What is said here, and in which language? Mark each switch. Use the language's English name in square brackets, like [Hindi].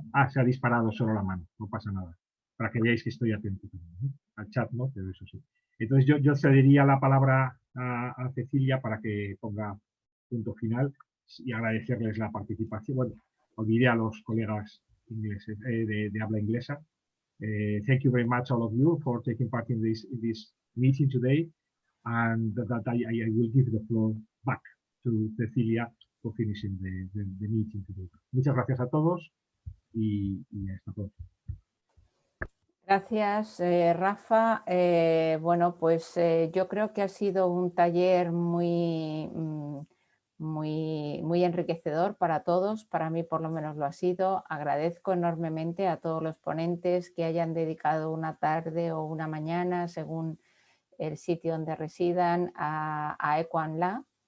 [Spanish] Se ha disparado solo la mano, no pasa nada, para que veáis que estoy atento también, al chat, ¿no? Pero eso sí. Entonces yo cedería la palabra a Cecilia para que ponga punto final y agradecerles la participación. Bueno, olvidé a los colegas ingleses, de habla inglesa. [English] Thank you very much all of you for taking part in this meeting today, and that I will give the floor back to Cecilia for finishing the meeting today. [Spanish] Muchas gracias a todos y hasta pronto. Gracias, Rafa. Bueno, pues yo creo que ha sido un taller muy enriquecedor para todos. Para mí, por lo menos, lo ha sido. Agradezco enormemente a todos los ponentes que hayan dedicado una tarde o una mañana, según el sitio donde residan, a ECOANLA.